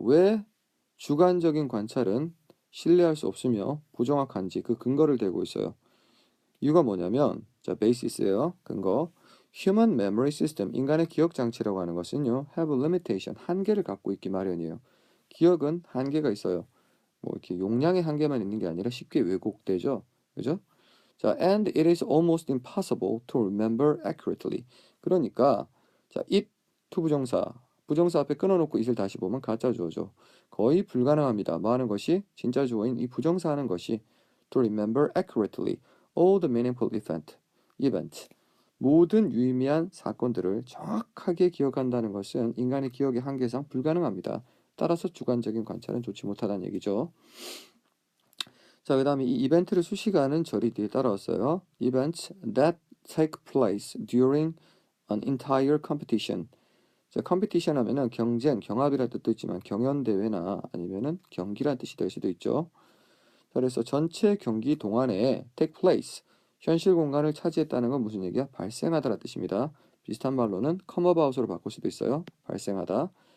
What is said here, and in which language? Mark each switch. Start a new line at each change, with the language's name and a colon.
Korean: 왜 주관적인 관찰은 신뢰할 수 없으며 부정확한지 그 근거를 대고 있어요. 이유가 뭐냐면 자 베이시스예요. 근거.
English: Human memory system
Korean: 인간의 기억 장치라고 하는 것은요
English: have a limitation
Korean: 한계를 갖고 있기 마련이에요. 기억은 한계가 있어요. 뭐 이렇게 용량의 한계만 있는 게 아니라 쉽게 왜곡되죠. 그죠?
English: 자, and it is almost impossible to remember accurately.
Korean: 그러니까 자, it 투부정사 부정사 앞에 끊어놓고 it을 다시 보면 가짜 주어죠. 거의 불가능합니다. 뭐 하는 것이 진짜 주어인 이 부정사 하는 것이
English: to remember accurately all the meaningful event.
Korean: 모든 유의미한 사건들을 정확하게 기억한다는 것은 인간의 기억의 한계상 불가능합니다. 따라서 주관적인 관찰은 좋지 못하다는 얘기죠. 자, 그 다음에 이 이벤트를 수식하는 절이 뒤에 따라왔어요.
English: Events that take place during an entire competition.
Korean: 자, competition 하면은 경쟁, 경합이라는 뜻도 있지만 경연대회나 아니면은 경기라는 뜻이 될 수도 있죠. 자, 그래서 전체 경기 동안에 take place, 현실 공간을 차지했다는 건 무슨 얘기야? 발생하다라는 뜻입니다. 비슷한 말로는
English: come about
Korean: 으로 바꿀 수도 있어요. 발생하다.